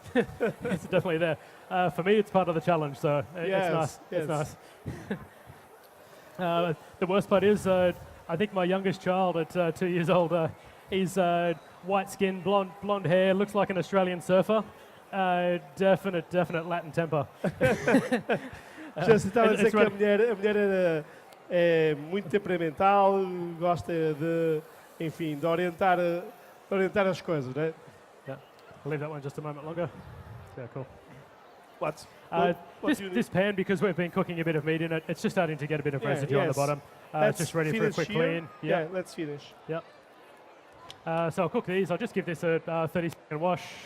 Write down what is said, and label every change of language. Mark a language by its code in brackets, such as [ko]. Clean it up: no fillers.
[en] It's definitely there. For me, it's part of the challenge, so it's nice. Yes. It's nice. The worst part is, I think my youngest child at 2 years old, he's white skin, blonde hair, looks like an Australian surfer. Definite Latin temper. [pt] Já se estava a dizer que a mulher é muito temperamental, gosta de, enfim, de orientar as coisas, né? [en] Yeah, I'll leave that one just a moment longer. Yeah, cool. What This pan, because we've been cooking a bit of meat in it, it's just starting to get a bit of residue on the bottom. It's just ready for a quick clean. Yeah, let's finish. Yep. So I'll cook these. I'll just give this a 30-second wash.